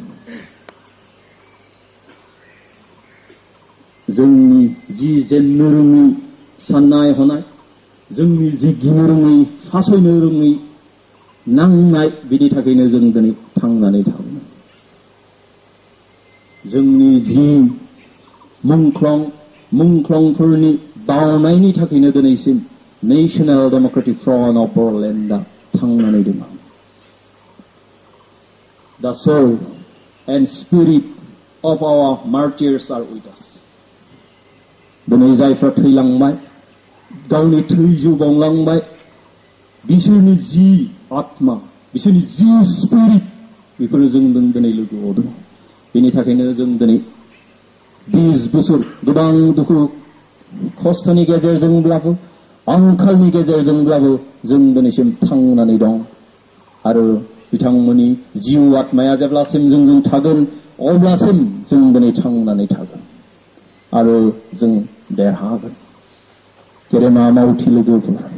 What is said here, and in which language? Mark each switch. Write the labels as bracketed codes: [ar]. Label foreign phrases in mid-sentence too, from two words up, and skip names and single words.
[brx] जोंनि जि जेननो रोङै साननाय हनाय जोंनि जि गिनो रोङै फासयनो रोङै नांनाय बिनि थाखायनो जों दिनै थांनानै थाबोबाय जोंनि जि मुंख्लंफोरनि बावनायनि थाखायनो दिनैसिम नेशनेल डेमोक्रेटिक फ्रन्ट अफ बर'लेण्डआ थांनानै दङ [en] The soul and spirit of our martyrs are with us. [brx] दिनै जायफ्रा थैलांबाय गावनि थैजौ बावलांबाय बिसोरनि जि आत्मा बिसोरनि जि स्पिरिट बेफोरो जों दिनै लोगोआव दं बेनि थाखायनो जों दिनै 20 बोसोर गोबां दुखु खस्थ'नि गेजेरजोंब्लाबो आंखालनि गेजेरजोंब्लाबो जों दिनैसिम थांनानै दं आरो बिथांमोननि जिउ आत्माया जेब्लासिम जोंजों थागोन अब्लासिम जों दिनै थांनानै थागोन आरो जों देरहागोन गेदेमा मावथि लोगोफोर